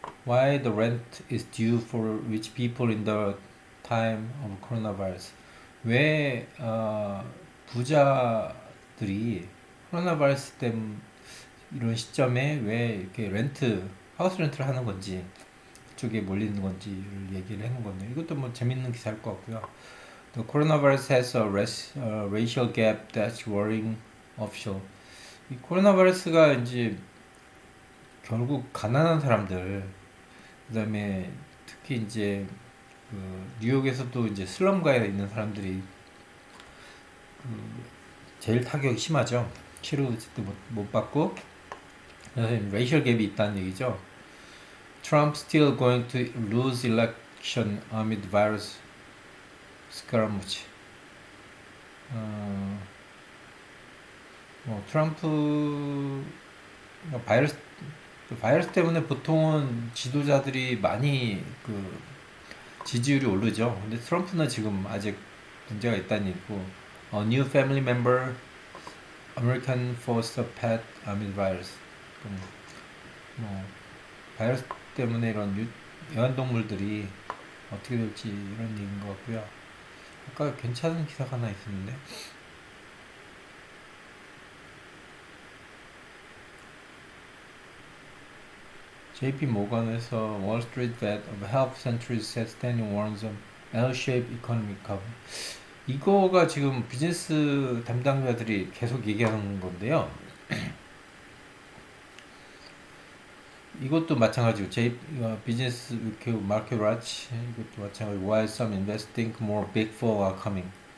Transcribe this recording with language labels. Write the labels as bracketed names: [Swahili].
[English] Why the rent is due for rich people in the time of coronavirus. [Korean] 왜 부자들이 코로나 바이러스 때문에 이런 시점에 왜 이렇게 하우스 렌트를 하는 건지 그쪽에 몰리는 건지를 얘기를 해놓은 건데 이것도 뭐 재밌는 기사일 것 같고요. [English] The coronavirus has a racial gap that's worrying official. [Korean] 이 코로나 바이러스가 이제 결국 가난한 사람들, 그다음에 특히 이제 그 뉴욕에서도 이제 슬럼가에 있는 사람들이 제일 타격이 심하죠. 치료도 못 받고 그래서 레이셜 갭이 있다는 얘기죠. [English] Trump still going to lose election amid virus skirmish. [Korean] 뭐 트럼프 바이러스 바이러스 때문에 보통은 지도자들이 많이 그 지지율이 오르죠. 근데 트럼프는 지금 아직 문제가 있다는 얘기고, [English] new family member American foster pet amid virus. [Korean] 뭐 바이러스 때문에 이런 애완동물들이 어떻게 될지 이런 얘기인 것 같고요. 아까 괜찮은 기사가 하나 있었는데 JP 모건에서 [English] Wall Street Vet of Health Centuries said standing warns on L-shaped economic recovery. [Korean] 이거가 지금 비즈니스 담당자들이 계속 얘기하는 건데요. 이것도 마찬가지고 비즈니스 마켓 와치 이것도 마찬가지고 [English] Why some investors think more big fall are coming.